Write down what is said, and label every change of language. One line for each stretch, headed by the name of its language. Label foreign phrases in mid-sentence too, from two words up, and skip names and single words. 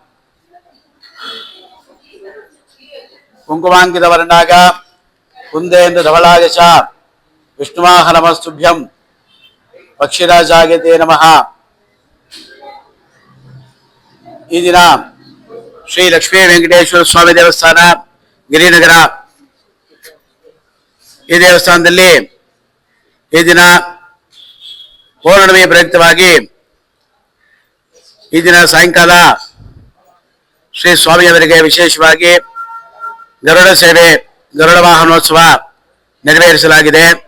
Sanskrit: कुंकुमांकित वर्णाग कुंदेन्द्र धवलाय च विष्णुवाहनमस्तुभ्यं पक्षिराजाय ते नमः।
Kannada: ಈ ದಿನ ಶ್ರೀ ಲಕ್ಷ್ಮೀ ವೆಂಕಟೇಶ್ವರ ಸ್ವಾಮಿ ದೇವಸ್ಥಾನ ಗಿರಿನಗರ ಈ ದೇವಸ್ಥಾನದಲ್ಲಿ ಈ ದಿನ ಪೌರ್ಣಮಿ ಪ್ರಯುಕ್ತವಾಗಿ ಈ ದಿನ ಸಾಯಂಕಾಲ ಶ್ರೀ ಸ್ವಾಮಿಯವರಿಗೆ ವಿಶೇಷವಾಗಿ ಗರುಡ ಸೇವೆ ಗರುಡ ವಾಹನೋತ್ಸವ ನೆರವೇರಿಸಲಾಗಿದೆ।